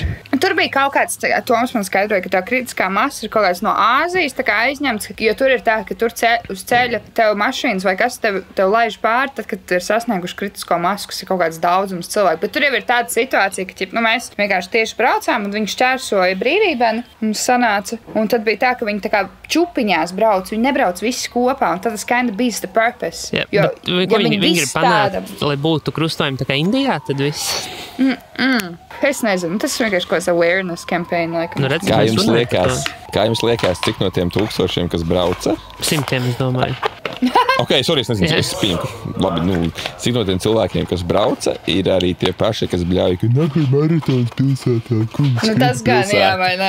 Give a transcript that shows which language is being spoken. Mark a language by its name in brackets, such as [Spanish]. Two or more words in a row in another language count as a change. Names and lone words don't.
[Latvian] Tur bija kaut kāds, Toms man skaidroja, ka tā kritiskā masa ir kaut kāds no Āzijas tā kā aizņemts, jo tur ir tā, ka tur uz ceļa tev mašīnas vai kas tev laiž pāri, tad, kad ir sasnieguši kritisko masu, kas ir kaut kāds daudzums cilvēku. Bet tur jau ir tāda situācija, ka mēs vienkārši tieši braucām, un viņi šķērsoja brīvībā, mums sanāca, un tad bija tā, ka viņi tā kā čupiņās brauc, viņi nebrauc visi kopā, un tad tas [English] kind of beats the purpose. Yeah, [Latvian] ko viņi grib panākt, lai būtu krustojumi tā kā Indijā, tad viss? Es nezinu, tas vienkārši kaut kāds [English] awareness campaign, [Latvian] laikam. Kā jums liekas, cik no tiem 1000, kas brauca? 100, es domāju. [English] Ok, sorry, [Latvian] es nezinu, es spīnu. Labi, cik no tiem cilvēkiem, kas brauca, ir arī tie paši, kas bļauj, ka nākai maratons pilsētā, kungs. Tas gan, jā, vai ne?